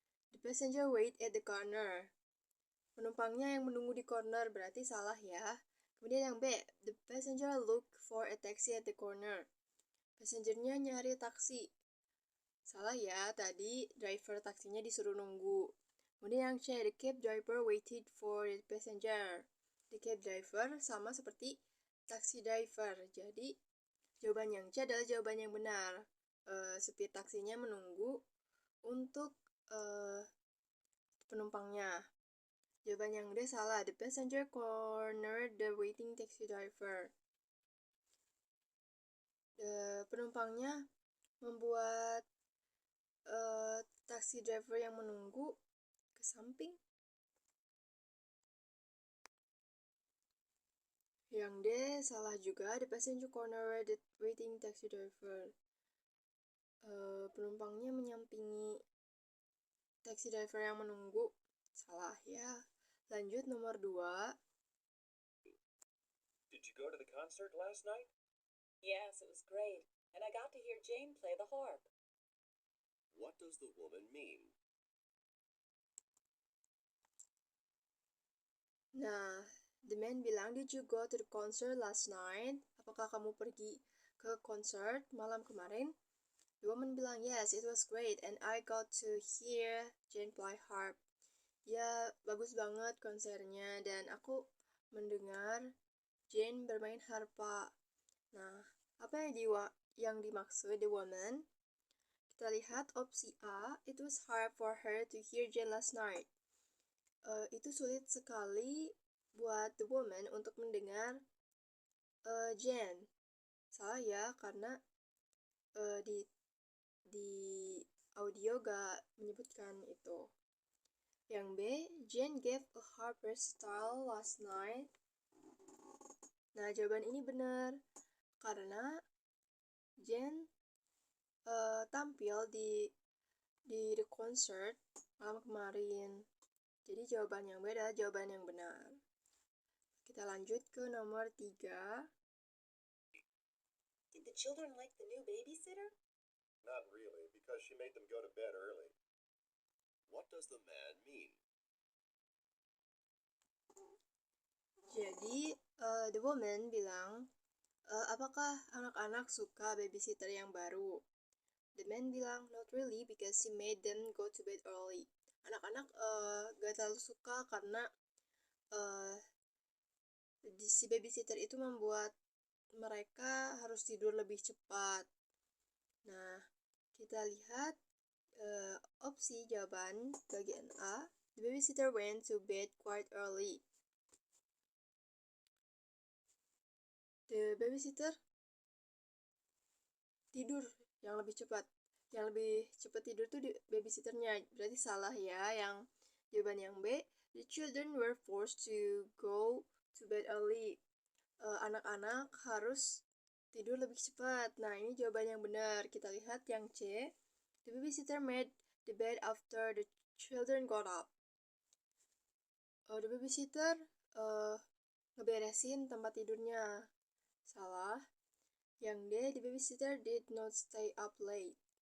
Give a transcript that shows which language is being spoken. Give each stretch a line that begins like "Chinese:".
English: The passenger wait at the corner.
Indonesian: Penumpangnya yang menunggu di corner, berarti salah ya. Kemudian yang B,
English: the passenger look for a taxi at the corner.
Indonesian: Passengernya nyari taksi. Salah ya, tadi driver taksinya disuruh nunggu. Kemudian yang C,
English: the cab driver waited for the passenger. The cab driver
Indonesian: sama seperti
English: taxi driver.
Indonesian: Jadi jawaban yang C adalah jawaban yang benar. Supir taksinya menunggu untuk penumpangnya. Jawaban yang D salah.
English: The passenger cornered the waiting taxi driver.
Indonesian: Penumpangnya membuat taxi driver yang menunggu ke samping. Yang D salah juga.
English: The passenger cornered the waiting taxi driver.
Indonesian: Penumpangnya menyampingi taxi driver yang menunggu. Salah ya. Lanjut nomor 2.
English: Did you go to the concert last night? Yes, it was great, and I got to hear Jane play the harp. What does the woman mean? Nah, the man
Indonesian: bilang,
English: did you go to the concert last night?
Indonesian: Apakah kamu pergi ke konser malam kemarin?
English: The woman
Indonesian: bilang,
English: yes, it was great, and I got to hear Jane play harp.
Indonesian: Ya, bagus banget konsernya, dan aku mendengar Jane bermain harpa. Nah, apa yang dimaksud
English: the woman?
Indonesian: Kita lihat opsi A,
English: it was hard for her to hear Jane last night.
Indonesian: Itu sulit sekali buat
English: the woman
Indonesian: untuk mendengar Jane. Salah ya, karena di audio gak menyebutkan itu. Yang B,
English: Jane gave a harp recital last night.
Indonesian: Nah, jawaban ini benar karena Jane tampil di
English: the concert
Indonesian: malam kemarin. Jadi jawaban yang B adalah jawaban yang benar. Kita lanjut ke nomor 3.
English: Did the children like the new babysitter? Not really, because she made them go to bed early. What does the man mean?
Indonesian: Jadi,
English: the woman
Indonesian: bilang, apakah anak-anak suka babysitter yang baru?
English: The man
Indonesian: bilang,
English: not really, because she made them go to bed early.
Indonesian: Anak-anak gak terlalu suka karena si babysitter itu membuat mereka harus tidur lebih cepat. Nah, kita lihat Opsi jawaban bagian A.
English: The babysitter went to bed quite early.
Indonesian: The babysitter tidur yang lebih cepat. Yang lebih cepat tidur tuh babysitternya. Berarti salah ya. Yang jawaban yang B.
English: The children were forced to go to bed early.
Indonesian: Anak-anak harus tidur lebih cepat. Nah, ini jawaban yang benar. Kita lihat yang C.
English: The babysitter made the bed after the children got up.
Indonesian: The babysitter ngeberesin tempat tidurnya. Salah. Yang D.
English: The babysitter did not stay up late.